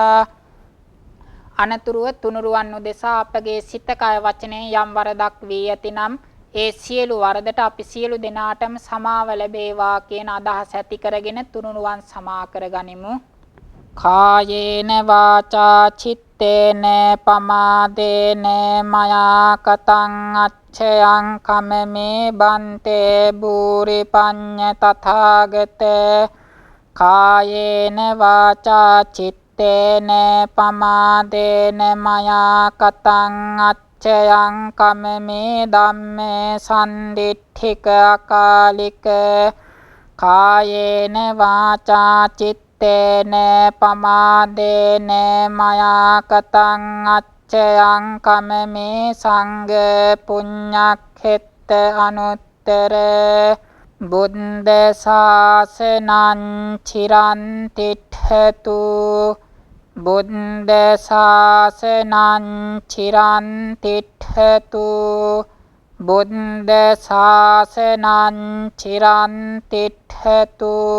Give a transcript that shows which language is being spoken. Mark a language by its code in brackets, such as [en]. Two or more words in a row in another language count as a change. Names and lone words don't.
[si] අනතුරුව තුනුරුවන් උදෙසා අපගේ සිත කය වචනයෙන් යම් වරදක් වී ඇතිනම් ඒ සියලු වරදට අපි සියලු දෙනාටම සමාව ලැබේවා කියන අදහස ඇති කරගෙන තුනුරුවන් සමා කරගනිමු. [pi] කායේන වාචා චිත්තේන පමාදේන මයා කතං අච්ඡයං කමමේ බන්තේ භූරි පඤ්ඤ තථාගත. කායේන වාචා චිත්තේන පමාදේන මයා කතං අච්ඡයං කමමේ ධම්මේ සම්දිට්ඨික අකාලික. කායේන වාචා චිත්තේන පමාදේන මයා කතං අච්ඡයං කමමේ සංඝ පුඤ්ඤක්ඛෙත්ත අනුත්තර. බුද්ධ ශාසනං චිරන් තිට්ඨතු. බුද්ධ ශාසනං චිරන් තිට්ඨතු. බුද්ධ ශාසනං චිරන් තිට්ඨතු.